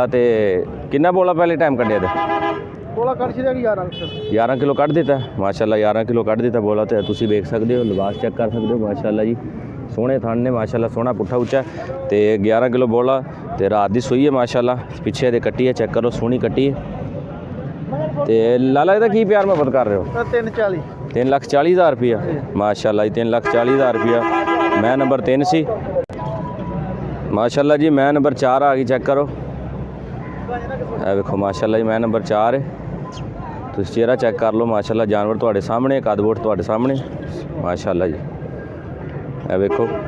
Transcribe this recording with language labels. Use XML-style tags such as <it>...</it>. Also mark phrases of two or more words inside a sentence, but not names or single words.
<pa>ਤੋ ਕਿੰਨਾ ਬੋਲਾ ਪਹਿਲੇ ਟਾਈਮ ਕੱਟਿਆ? ਬੋਲਾ 11 ਕਿਲੋ ਕੱਟ ਦਿੱਤਾ ਮਾਸ਼ਾਅੱਲਾ। 11 ਕਿਲੋ ਕੱਟ ਦਿੱਤਾ ਬੋਲਾ। ਤੋ ਤੁਸੀਂ ਵੇਖ ਸਕਤੇ ਹੋ, ਲਿਬਾਸ ਚੈੱਕ ਕਰ ਸਕਤੇ ਹੋ ਮਾਸ਼ਾਅੱਲਾ ਜੀ। ਸੋਹਣੇ ਥਾਨ ਨੇ ਮਾਸ਼ਾਅੱਲਾ, ਸੋਹਣਾ ਪੁੱਠਾ ਉੱਚਾ। ਤੋ 11 ਕਿਲੋ ਬੋਲਾ। ਤੋ ਰਾਤ ਕੀ ਸੂਈ ਹੈ ਮਾਸ਼ਾਅੱਲਾ। ਪਿੱਛੇ ਦੇ ਕੱਟੀ ਹੈ, ਚੈੱਕ ਕਰੋ ਸੋਹਣੀ ਕੱਟੀ ਹੈ। ਤੇ ਲਾਲਾ ਇਹਦਾ ਕੀ ਪਿਆਰ ਮੁਹੱਬਤ ਕਰ ਰਹੇ ਹੋ? 340 3,40,000 ਰੁਪਇਆ ਮਾਸ਼ਾਅੱਲਾ ਜੀ 3,40,000 ਰੁਪਇਆ ਮੈਂ ਨੰਬਰ 3 ਸੀ ਮਾਸ਼ਾਅੱਲਾ ਜੀ ਮੈਂ ਨੰਬਰ 4 ਆ ਗਈ ਚੈੱਕ ਕਰੋ ਇਹ ਵੇਖੋ ਮਾਸ਼ਾਅੱਲਾ ਜੀ ਮੈਂ ਨੰਬਰ 4 ਹੈ ਤੁਸੀਂ ਚਿਹਰਾ ਚੈੱਕ ਕਰ ਲਓ ਮਾਸ਼ਾਅੱਲਾ ਜਾਨਵਰ ਤੁਹਾਡੇ ਸਾਹਮਣੇ ਕਦਬੋਟ ਤੁਹਾਡੇ ਸਾਹਮਣੇ ਮਾਸ਼ਾਅੱਲਾ ਜੀ ਇਹ ਵੇਖੋ</pa>